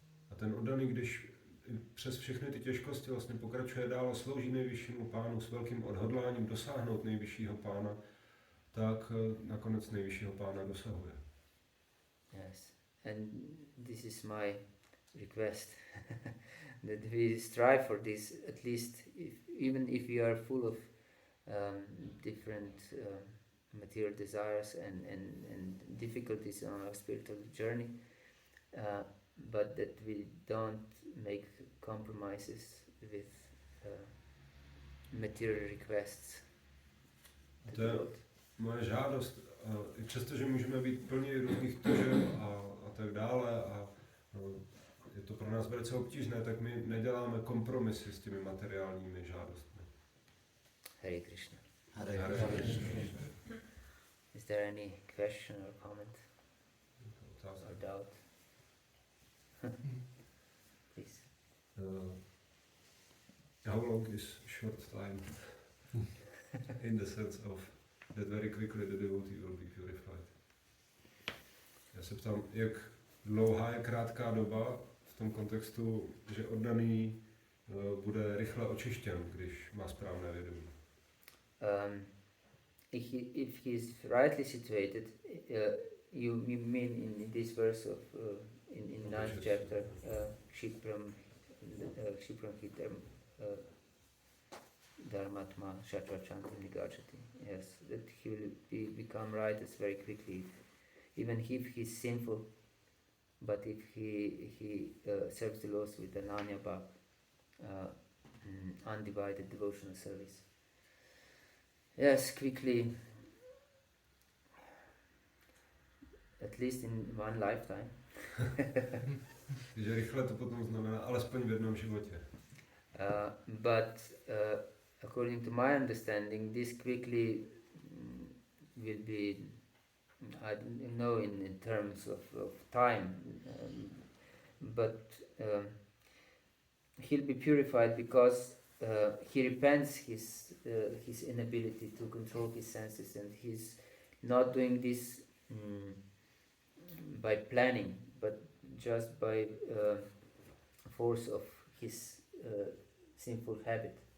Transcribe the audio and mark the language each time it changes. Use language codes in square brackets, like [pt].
[cs] A ten oddaný, když přes všechny ty těžkosti vlastně pokračuje dál a slouží nejvyššímu pánu s velkým odhodláním dosáhnout nejvyššího pána, tak nakonec nejvyššího pána dosahuje. [en] Yes, and this is my request, that we strive for this, at least even if we are full of different material desires and difficulties on our spiritual journey, but that we don't make compromises with material requests. [cs] To je moje žádost, i přesto, že můžeme být plní různých tužeb a tak dále a je to pro nás velice obtížné, tak my neděláme kompromisy s těmi materiálními žádostmi. [sa] Hare Krishna. Hare Krishna. [en] Is there any question or comment or doubt? Please. How long is short time in the sense of that very quickly the devotee will be purified? [cs] Já se ptám, jak dlouhá je krátká doba v tom kontextu, že oddaný bude rychle očištěn, když má správné vědomí. [en] If he is rightly situated, you mean in this verse of in 9th chapter, [sa] Kshipram Hitam Dharmatma Shatrachantam Nigachati. [en] Yes, that he will become righteous very quickly, even if he is sinful. But if he serves the Lord with Ananya Bhav, undivided devotional service. Yes, quickly, at least in one lifetime. [cs] Takže rychle to potom znamená alespoň v jednom životě. [en] But according to my understanding, this quickly will be, I don't know in terms of time, but he'll be purified because he repents his inability to control his senses, and he's not doing this by planning, but just by force of his sinful habit.